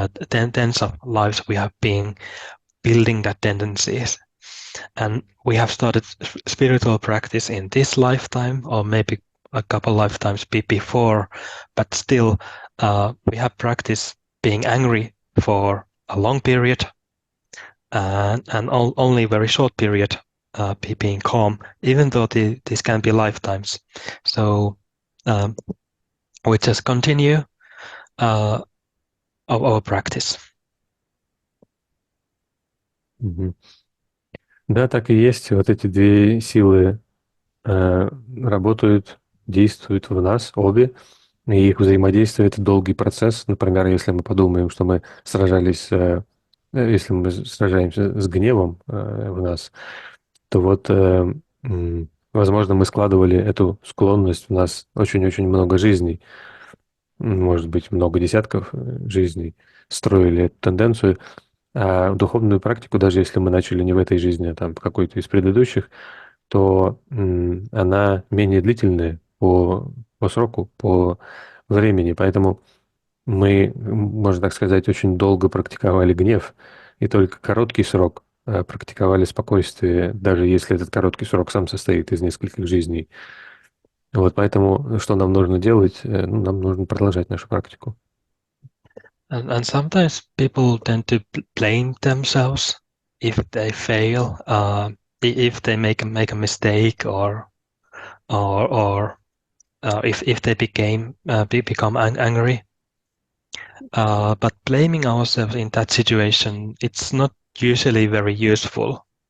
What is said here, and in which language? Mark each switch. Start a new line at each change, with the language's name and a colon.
English: tens of lives we have been building that tendencies, and we have started spiritual practice in this lifetime or maybe a couple lifetimes before, but still we have practiced being angry for a long period and only very short period being calm, even though this can be lifetimes. So we just continue our practice.
Russian: Да, так и есть. Вот эти две силы работают, действуют в нас обе, и их взаимодействие — это долгий процесс. Например, если мы подумаем, что мы сражались, если мы сражаемся с гневом в нас, то вот, возможно, мы складывали эту склонность в нас очень-очень много жизней, может быть, много десятков жизней, строили эту тенденцию. А духовную практику, даже если мы начали не в этой жизни, а там в какой-то из предыдущих, то она менее длительная по сроку, по времени. Поэтому мы, можно так сказать, очень долго практиковали гнев, и только короткий срок практиковали спокойствие, даже если этот короткий срок сам состоит из нескольких жизней. Вот поэтому что нам нужно делать? Нам нужно продолжать нашу практику.
English: And sometimes people tend to blame themselves if they fail, if they make a mistake, or if they become angry. But blaming ourselves in that situation, it's not usually very useful.